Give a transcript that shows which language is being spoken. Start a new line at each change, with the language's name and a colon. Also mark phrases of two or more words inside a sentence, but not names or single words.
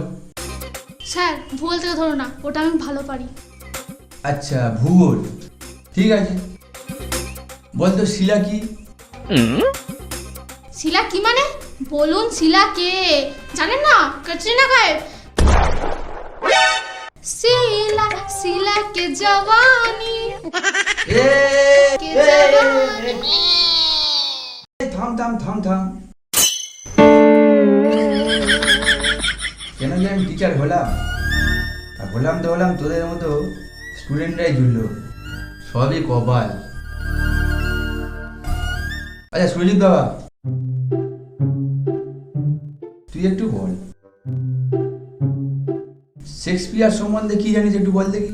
Bangla: স্যার, ভূগোল থেকে ধরো না, ওটা আমি ভালো পারি। আচ্ছা, ভূগোল, ঠিক আছে। বল তো শিলা কি? শিলা কি মানে? বলুন শিলা কে? জানেন না? ক্যাটরিনা কাইফ।
Hindi: सिला सिला के जवानी এ के जवानी
Bangla: থাম থাম থাম থাম। কেন যে আমি টিচার হলাম, আর হলাম তো হলাম, তোদের মতো স্টুডেন্টরাই জুড়লো, সবই কপাল। আচ্ছা সুজিত বাবা, তুই একটু বল, শেক্সপিয়ার সম্বন্ধে কি জানিস একটু বল দেখি।